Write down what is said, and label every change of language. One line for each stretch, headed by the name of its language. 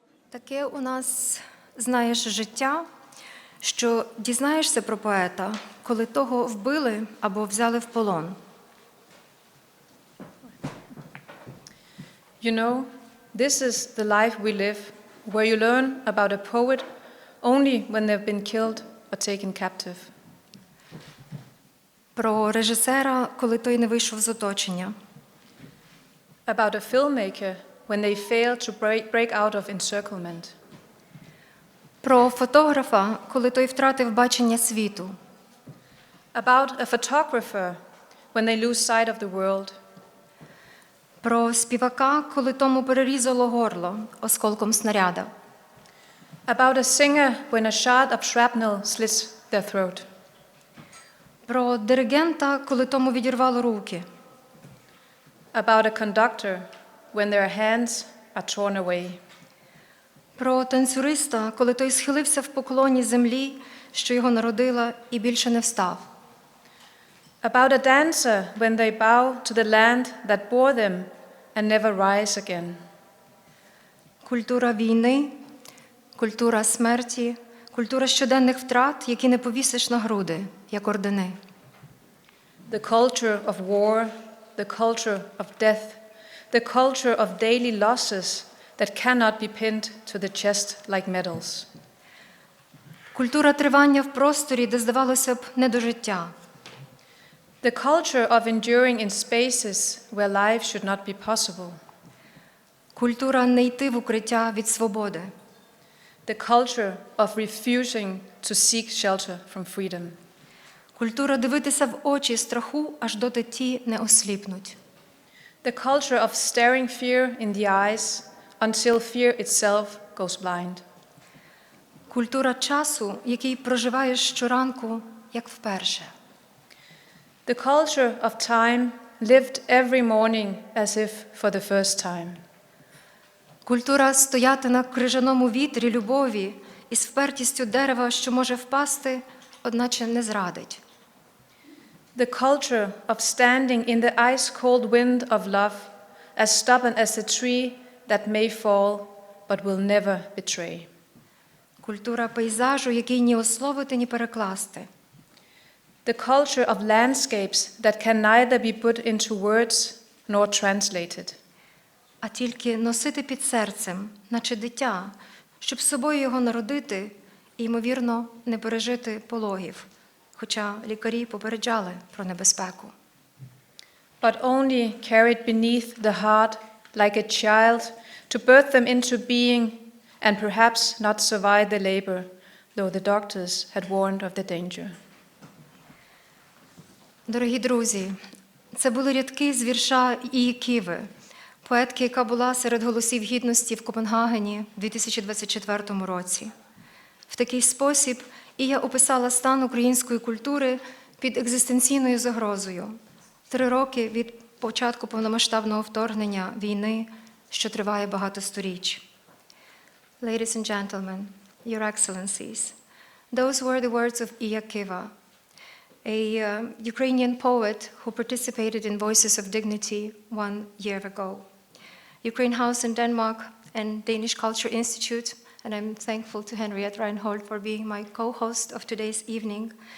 Ukrainian: Таке у нас, знаєш, життя, що дізнаєшся про поета, коли того вбили або взяли в полон.
English: You know, this is the life we live, where you learn about a poet only when they've been killed or taken captive.
Ukrainian: Про режисера, коли той не вийшов з оточення.
English: About a filmmaker when they fail to break out of encirclement.
Ukrainian: Про фотографа, коли той втратив бачення світу.
English: About a photographer when they lose sight of the world.
Ukrainian: Про співака, коли тому перерізало горло осколком снаряда.
English: About a singer when a shard of shrapnel slits their throat.
Ukrainian: Про диригента, коли тому відірвало руки.
English: About a conductor when their hands are torn away.
Ukrainian: Про танцюриста, коли той схилився в поклоні землі, що його народила, і більше не встав.
English: About a dancer when they bow to the land that bore them and never rise again.
Ukrainian: Культура війни, культура смерті, культура щоденних втрат, які не повісиш на груди, як ордени.
English: The culture of war, the culture of death, the culture of daily losses that cannot be pinned to the chest like medals.
Ukrainian: Культура тривання в просторі, де, здавалося б, не до життя.
English: The culture of enduring in spaces where life should not be possible.
Ukrainian: Культура не йти в укриття від свободи.
English: The culture of refusing to seek shelter from freedom.
Ukrainian: Культура дивитися в очі страху, аж доти ті не осліпнуть.
English: The culture of staring fear in the eyes until fear itself goes blind.
Ukrainian: Культура часу, який проживаєш щоранку, як вперше.
English: The culture of time lived every morning as if for the first time.
Ukrainian: Культура стояти на крижаному вітрі любові із впертістю дерева, що може впасти, одначе не зрадить.
English: The culture of standing in the ice-cold wind of love, as stubborn as the tree that may fall, but will never betray.
Ukrainian: Культура пейзажу, який ні ословити, ні перекласти.
English: The culture of landscapes that can neither be put into words nor translated.
Ukrainian: А тільки носити під серцем, наче дитя, щоб собою його народити і, ймовірно, не пережити пологів, хоча лікарі попереджали про небезпеку.
English: But only carried beneath the heart like a child to birth them into being and perhaps not survive the labor, though the doctors had warned of the danger.
Ukrainian: Дорогі друзі, це були рядки з вірша Ії Киви, поетки, яка була серед голосів гідності в Копенгагені у 2024 році. В такий спосіб Ія описала стан української культури під екзистенційною загрозою. 3 роки від початку повномасштабного вторгнення війни, що триває багато сторіч.
English: Ladies and gentlemen, your excellencies, those were the words of Iya Kiva, a Ukrainian poet who participated in Voices of Dignity 1 year ago. Ukraine House in Denmark and Danish Cultural Institute, and I'm thankful to Henriette Reinhold for being my co-host of today's evening.